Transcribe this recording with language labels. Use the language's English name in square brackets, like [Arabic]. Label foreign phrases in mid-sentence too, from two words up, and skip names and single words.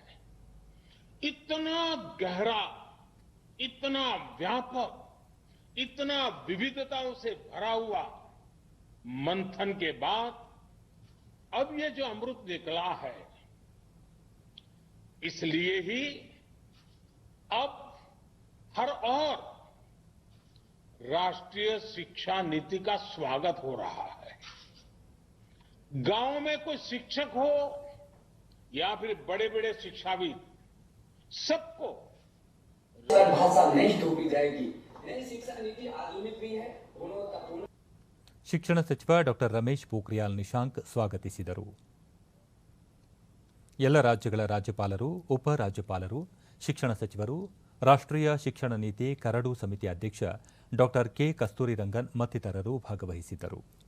[Hindi] इतना गहरा, इतना व्यापक, इतना विविधताओं से भरा हुआ मंथन के बाद अब ये जो अमृत निकला है, इसलिए ही अब हर और राष्ट्रीय शिक्षा नीति का स्वागत हो रहा है। गांव में कोई शिक्षक हो या फिर बड़े बड़े शिक्षाविद, सबको भाषा नहीं थोपी जाएगी। नई शिक्षा नीति आधुनिक भी है, गुणवत्तापूर्ण। [Kannada] ಶಿಕ್ಷಣ ಸಚಿವ ಡಾಕ್ಟರ್ ರಮೇಶ್ ಪೋಖ್ರಿಯಾಲ್ ನಿಶಾಂಕ್ ಸ್ವಾಗತಿಸಿದರು. ಎಲ್ಲ ರಾಜ್ಯಗಳ ರಾಜ್ಯಪಾಲರು, ಉಪರಾಜ್ಯಪಾಲರು, ಶಿಕ್ಷಣ ಸಚಿವರು, ರಾಷ್ಟ್ರೀಯ ಶಿಕ್ಷಣ ನೀತಿ ಕರಡು ಸಮಿತಿ ಅಧ್ಯಕ್ಷ ಡಾಕ್ಟರ್ ಕೆ ಕಸ್ತೂರಿ ರಂಗನ್ ಮತ್ತಿತರರು ಭಾಗವಹಿಸಿದ್ದರು.